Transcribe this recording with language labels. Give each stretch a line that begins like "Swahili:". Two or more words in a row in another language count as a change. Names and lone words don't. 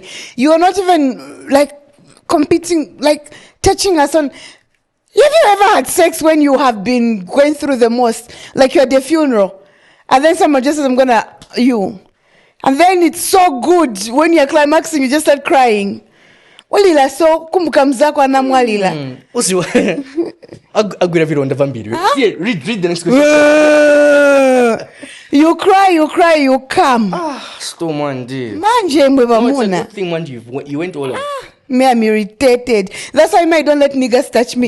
English: You are not even like competing, like touching us on. Have you ever had sex when you have been going through the most? Like you're at the funeral, and then someone just says, I'm gonna you. And then it's so good when you're climaxing, you just start crying.
Nyanja: Walila so kumbuka mzako anamwalila.
English: Read the next question. You cry, you come.
Nyanja: Manje mbwe bamuna.
English: You went all out. Me, I'm irritated. That's why I don't let niggas touch me